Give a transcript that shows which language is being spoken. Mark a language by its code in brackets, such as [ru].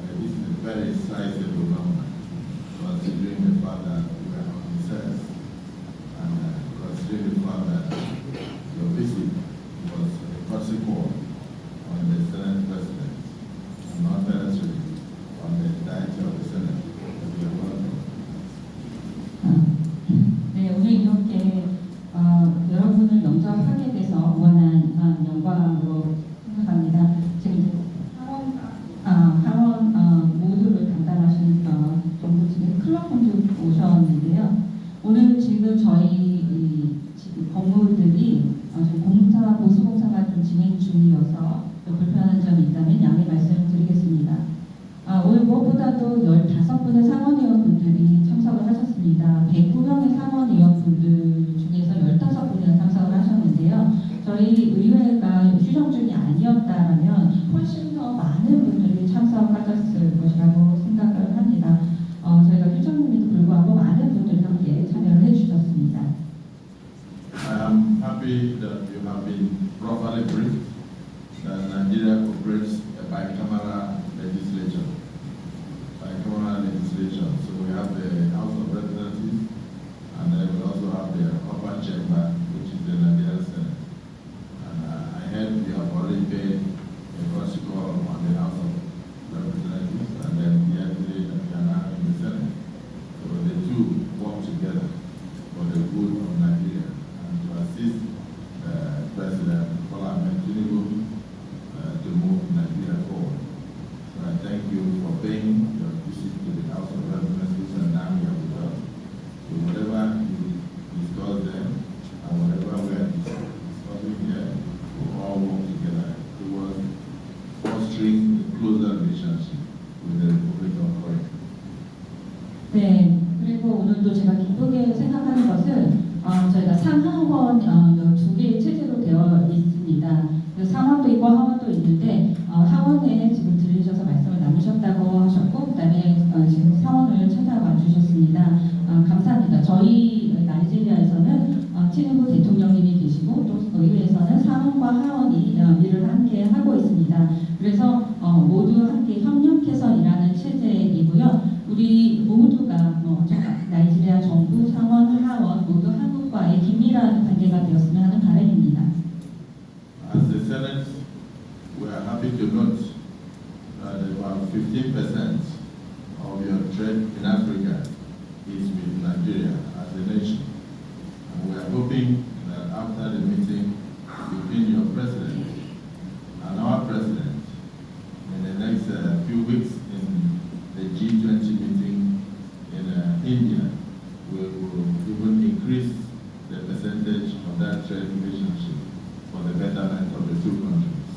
[ko] And this is a very sizable number, considering the fact that we are on recess and considering the fact that your visit was a courtesy call on the Senate President and not necessarily on the entirety of the Senate. You are welcome. 네, 오늘 이렇게 여러분을 영접하게 돼서 무한한 영광으로 생각합니다. 지금 하원 모두를 담당하신 정부 측의 클럽분들 오셨는데요. 오늘 지금 저희 지금 건물들이 보수공사가 좀 진행 중이어서 좀 불편한 점이 있다면 양해 말씀드리겠습니다. 오늘 무엇보다도 15분의 상원의원분들이 참석을 하셨습니다. 109명의 상원의원분들 중에서 15분이 참석을 하셨는데요. 저희 의회가 휴정 중이 아니었다면 훨씬 더 많은 분들이 참석하셨을 것이라고 생각을 합니다. 저희가 휴정임에도 불구하고 많은 분들이 함께 참여를 해주셨습니다. [en] I am happy that you have been properly briefed that Nigeria operates a bicameral legislature. Bicameral legislation. So we have the House of Representatives, and then we also have the upper chamber, which is the Nigerian Senate. And I heard you have already paid a courtesy call on the House of Representatives, and then yesterday we are now in the Senate. So the two work together for the good of Nigeria and to assist President Bola Ahmed Tinubu to move Nigeria forward. So I thank you for paying your visit to the House of Representatives and now you are with us. So whatever you discuss there and whatever we are discussing here, we all work together towards fostering a closer relationship with the Republic of Korea. [ko] 네, 그리고 오늘도 제가 기쁘게 생각하는 것은 저희가 상하원 2개의 체제로 되어 있습니다. 상원도 있고 하원도 있는데 하원에 지금 들리셔서 말씀을 나누셨다고 하셨고 그다음에 지금 상원을 찾아와 주셨습니다. 감사합니다. 저희 나이지리아에서는 티누부 대통령님이 계시고 또 의회에서는 상원과 하원이 일을 함께 하고 있습니다. 그래서 모두 함께 협력해서 일하는 체제이고요. 우리 모두가 나이지리아 정부, 상원, 하원 모두 한국과의 긴밀한 관계가 되었으면 하는 바람입니다. [en] As the Senate, we are happy to note that about 15% of your trade in Africa is with Nigeria as a nation. And we are hoping that after the meeting between your president and our president in the next few weeks in the G20 meeting in India, we will even increase the percentage of that trade relationship for the betterment of the two countries.